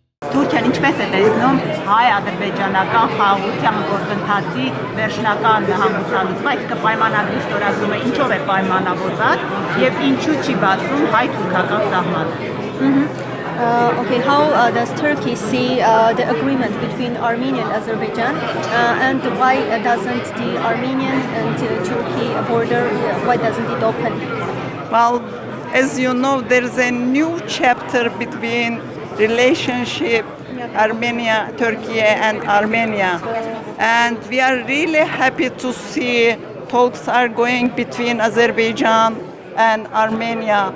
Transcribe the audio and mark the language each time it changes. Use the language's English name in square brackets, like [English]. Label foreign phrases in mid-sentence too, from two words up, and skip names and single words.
[Armenian] Թուրքիան ինչպես է տեսնում հայ-ադրբեջանական խաղաղության գործընթացի վերջնական հանգուցալուծումը, այսինքն պայմանագրի ստորագրումը ինչով է պայմանավորված եւ ինչու չի բացում հայ-թուրքական սահմանը։ [English] Okay, how does Turkey see the agreement between Armenia and Azerbaijan, and why doesn't the Armenian and Turkey border, why doesn't it open? Well, as you know, there is a new chapter between relationship Armenia, Turkey and Armenia, and we are really happy to see talks are going between Azerbaijan and Armenia.